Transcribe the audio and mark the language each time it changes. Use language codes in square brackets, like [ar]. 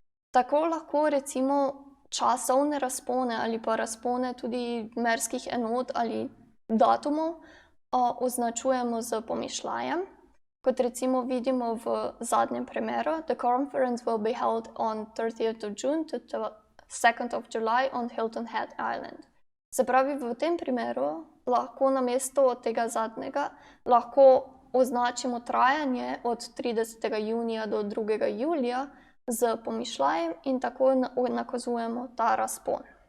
[sl] Tako lahko recimo časovne razpone ali pa razpone tudi merskih enot ali datumov označujemo z pomišljajem. Kot recimo vidimo v zadnjem primeru, [en] the conference will be held on 30th of June to 2nd of July on Hilton Head Island. [sl] Se pravi, v tem primeru lahko namesto tega zadnjega lahko označimo trajanje od 30. junija do 2. julija z pomišljajem in tako nakazujemo ta razpon.